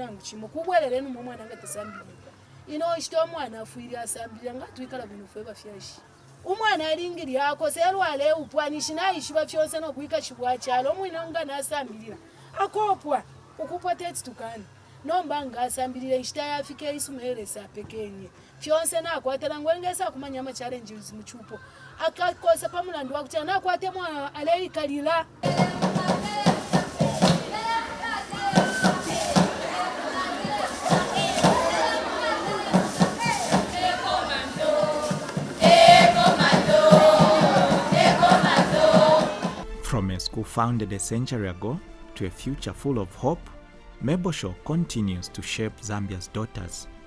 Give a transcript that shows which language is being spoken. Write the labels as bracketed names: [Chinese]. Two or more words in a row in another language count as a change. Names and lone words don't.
[Bemba] nangu kimu kubwerere no mwana nga tesambirira ino ishito omwana afuire asambirira nga twikala bino fwe bafyashi umwana alingiri akose elwale upwanishi nayishiba fyonse n'okwika kibwa kyalo omwina nga nasambirira akopwa ukupwa tettukana nomba nga asambirira ishita yafike isumeresa pekenye fyonse nakwatela ngwengesa kumanya ama challenges mu chupo akakosa pamulandu wakucha nakwate mwana aleikalira. [English] From a school founded a century ago to a future full of hope, Mabel Shaw continues to shape Zambia's daughters.